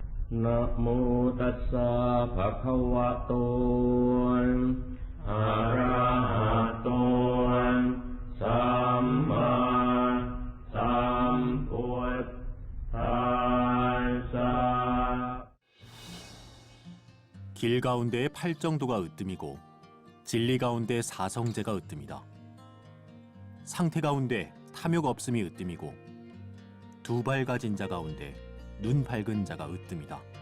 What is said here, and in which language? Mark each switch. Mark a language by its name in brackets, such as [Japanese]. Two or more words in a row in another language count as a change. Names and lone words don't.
[Pali] นะโมตัสสะภะคะวะโตอะระหะโตสัมมาสัมพุทธัสสะ [Korean] 길 가운데에 팔정도가 으뜸이고 진리 가운데 사성제가 으뜸이다. 상태 가운데 탐욕 없음이 으뜸이고 두 발 가진 자 가운데 눈 밝은 자가 으뜸이다.